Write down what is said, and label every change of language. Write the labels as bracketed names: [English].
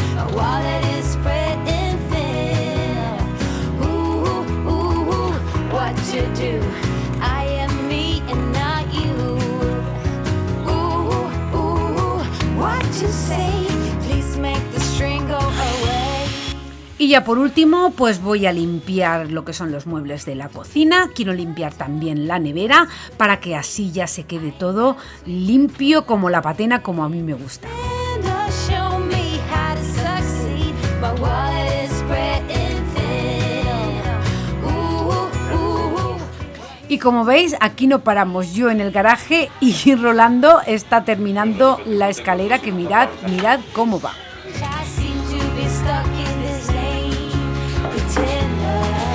[English] My wallet is spreading thin. Ooh, ooh, what to do? I am me and not you. Ooh, ooh, what to say? Please make the string go away. [Spanish] Y ya por último, pues voy a limpiar lo que son los muebles de la cocina. Quiero limpiar también la nevera para que así ya se quede todo limpio como la patena, como a mí me gusta. [English] Pretender, show me how to succeed. My wallet is spreading thin. Ooh, [Spanish] Y como veis, aquí no paramos. Yo en el garaje y Rolando está terminando la escalera, que mirad cómo va. [English] I seem to be stuck in this lane. Pretender.